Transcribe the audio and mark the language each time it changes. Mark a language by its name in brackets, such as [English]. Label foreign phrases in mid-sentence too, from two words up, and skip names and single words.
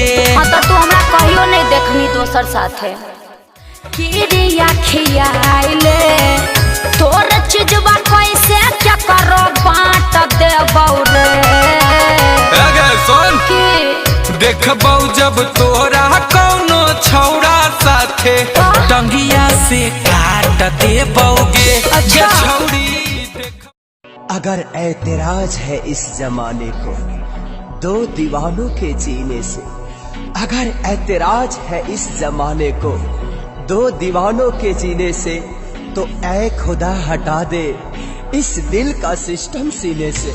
[Angika] हाँ तो तू हमरा कहियो नहीं देखनी दोसर साथे। किरिया खियाइले, तोर चीजवा कैसे क्या करो बाँट देबौ रे? सुन की देखबौ जब तोरा कौनो छौड़ा साथे टंगिया से काट देबौगे। अच्छा। [Hindi] अगर ऐतराज है इस जमाने को दो दीवानों के जीने से, अगर ऐतराज है इस जमाने को दो दीवानों के जीने से, तो ऐ खुदा हटा दे इस दिल का सिस्टम सीने से।